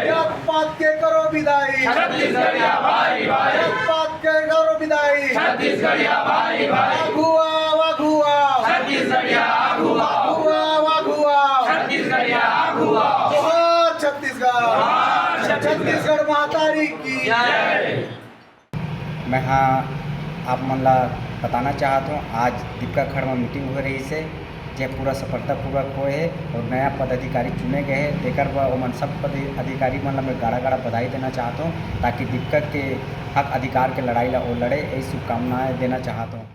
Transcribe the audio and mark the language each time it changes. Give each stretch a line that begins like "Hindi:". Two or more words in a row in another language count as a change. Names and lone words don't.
Chhattisgarhi: जात पात के करो विदाई, छत्तीसगढ़िया भाई भाई। जात पात के करो विदाई, छत्तीसगढ़िया भाई भाई। वाघुआ वाघुआ छत्तीसगढ़िया, वाघुआ वाघुआ छत्तीसगढ़िया, वाघुआ। जोहार छत्तीसगढ़, छत्तीसगढ़ महातारी की जय। मैं आप मन ला बताना चाहता हूँ, आज दीपका खड़ में मीटिंग हो रही से जे पूरा सफलतापूर्वक हुए है और नया पदाधिकारी चुने गए हैं। देकर वह सब पदाधिकारी मन ला मैं गाड़ा गाड़ा बधाई देना चाहता हूँ, ताकि दीपका के हक अधिकार के लड़ाई ला वो लड़े, यही शुभकामनाएं देना चाहता हूँ।